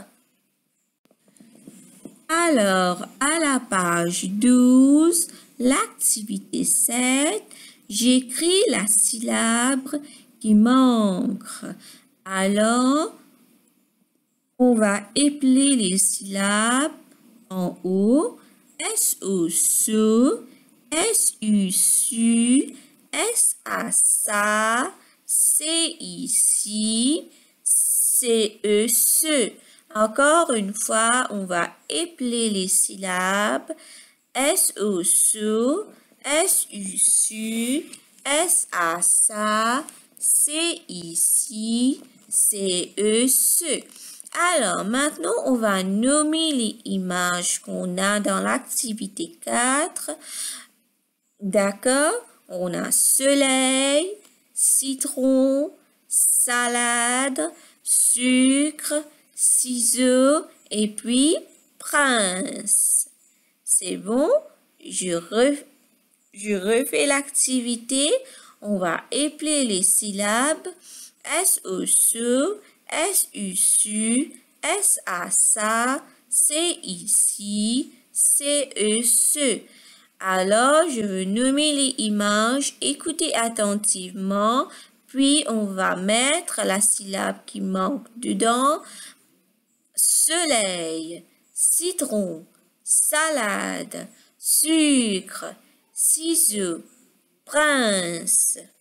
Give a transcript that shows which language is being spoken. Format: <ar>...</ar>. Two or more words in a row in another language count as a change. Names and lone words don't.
<fr>Alors, à la page 12, l'activité 7, j'écris la syllabe qui manque. Alors, on va épeler les syllabes en haut. S-O-SO, S-U-SU, S-A-SA, C-I-CI, C-E-SE. Encore une fois, on va épeler les syllabes S-O-SO, S-U-SU, S-A-SA, C-I-CI, C-E-SE. Alors, maintenant, on va nommer les images qu'on a dans l'activité 4. D'accord? On a soleil, citron, salade, sucre, ciseaux et puis prince. C'est bon? Je refais l'activité. On va épeler les syllabes S-O-SO, S-U-SU, S-A-SA, C-I-CI, C-E-SE. Alors, je veux nommer les images. Écoutez attentivement. Puis, on va mettre la syllabe qui manque dedans. Soleil, citron, salade, sucre, ciseaux, prince.</fr>